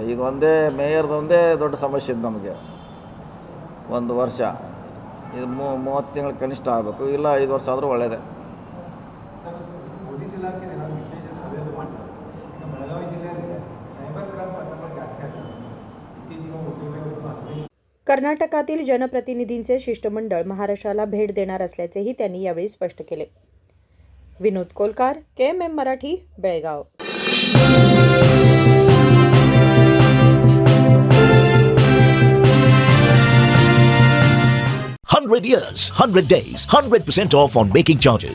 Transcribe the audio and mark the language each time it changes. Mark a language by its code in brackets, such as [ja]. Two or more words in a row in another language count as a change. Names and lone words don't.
[kn] ಇದು ಒಂದೇ ಮೇಯರ್ದೊಂದೇ ದೊಡ್ಡ ಸಮಸ್ಯೆ ಇದೆ ನಮಗೆ. 1 ವರ್ಷ ಇದು 30 ತಿಂಗಳು ಕನಿಷ್ಠ ಆಗಬೇಕು. ಇಲ್ಲ 5 ವರ್ಷ ಆದರೂ ಒಳ್ಳೆಯದೇ. ಪೊಲೀಸ್ ಇಲಾಖೆ ವಿಶೇಷ ಸಭೆಯನ್ನು ಮಾಡ್ತಾರೆ. ಈಗ ಬೆಳಗಾವಿ ಜಿಲ್ಲೆಯಲ್ಲಿ ಸೈಬರ್ ಕ್ರೈಮ್ ಪ್ರಕರಣ ಜಾಸ್ತಿ ಆಗ್ತದೆ. इत्तीचेगे [mr] कर्नाटकातील जनप्रतिनिधींचे शिष्टमंडळ महाराष्ट्राला भेट देणार असल्याचेही त्यांनी यावेळी स्पष्ट केले. विनोद कोलकार, KMM मराठी, बेळगाव. [en] 100 years, 100 days, 100% off on making charges.